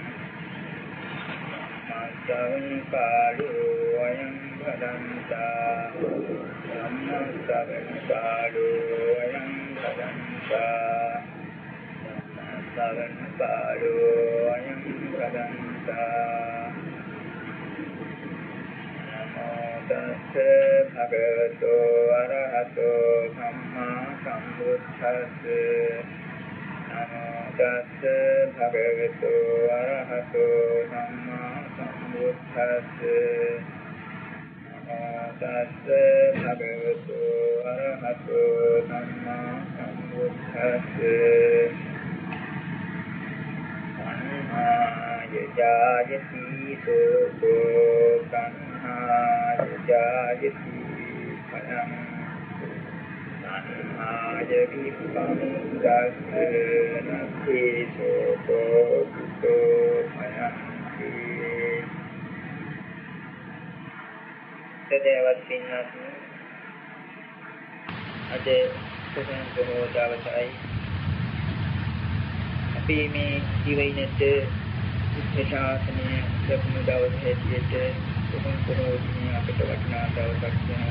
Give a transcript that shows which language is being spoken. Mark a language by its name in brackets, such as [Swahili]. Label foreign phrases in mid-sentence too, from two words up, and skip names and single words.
[Pali] सवनकालो अयं भदन्ता सवनकालो अयं भदन्ता सवनकालो अयं भदन्ता नमो तस्से भगवतो अरहतो सम्मा सम्बुद्धस्से नमो तस्से भगवतो अरहतो सम्मा सम्बुद्धस्से नमो तस्से भगवतो अरहतो सम्मा सम्बुद्धस्से तन्हाय जायति सोको तन्हाय जायति फलम् तन्हाय विपमुक्तस्य नत्थे सोको कुतो भयन्ति [Sinhala] सदैवत् පින්වත්නි අද සසන බොහෝ දවසයි අපි මේ ජීවිතයේ බුද්ධ ශාසනය ලැබුණු දවස් හැටියට කොහොම පොරොත්තුනේ අපිට වටිනා දවසක් වෙනවා.